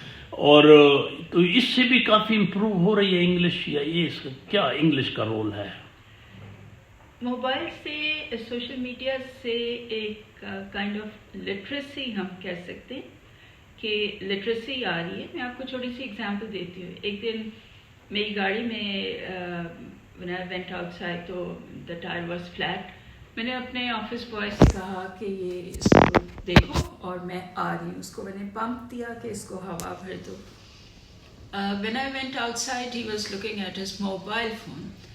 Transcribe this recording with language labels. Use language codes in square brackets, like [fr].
[ur] اور تو اس سے بھی کافی امپروو ہو رہی ہے انگلش، یا یہ اس کا کیا انگلش کا رول ہے؟ موبائل سے، سوشل میڈیا سے ایک کائنڈ آف لٹریسی ہم کہہ سکتے ہیں کہ لٹریسی آ رہی ہے. میں آپ کو چھوٹی سی اگزامپل دیتی ہوں. ایک دن میری گاڑی میں [en] when I went outside تو the tire was flat. [ur] میں نے اپنے آفس بوائے سے کہا کہ یہ اس کو دیکھو اور میں آ رہی ہوں. اس کو میں نے پمپ دیا کہ اس کو ہوا بھر دو. [en] when I went outside he was looking at his mobile phone.